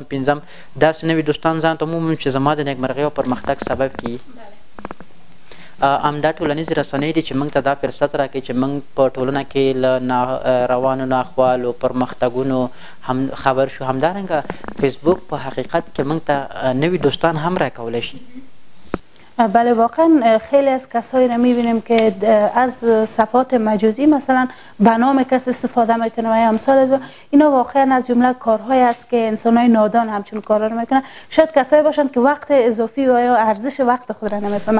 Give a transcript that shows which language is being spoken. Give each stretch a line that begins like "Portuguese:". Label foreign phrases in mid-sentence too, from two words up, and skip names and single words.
Pashto: پنځم داسې نوي دوستان ځان ته ومومم چې زما د نیکمرغۍ او پرمختګ سبب کیږي. همدا ټولنیزې رسنۍ دي چې موږ ته دا فرصت راکوي چې موږ په ټولنه کې له روانو ناخوالو پرمختګونو هم خبر شو. همدارنګه فیسبوک په حقیقت کې موږ ته نوي دوستان هم راکولی شي.
Persian: بله، واقعا خیلی از کسایی را میبینیم که از صفحات مجازی مثلا به نام کس استفاده میکنه و امثال از اینا واقعا از جمله کارهایی است که انسانهای نادان همچون کارها رو میکنن. شاید کسایی باشن که وقت اضافی و یا ارزش وقت خود را نمیفهمن.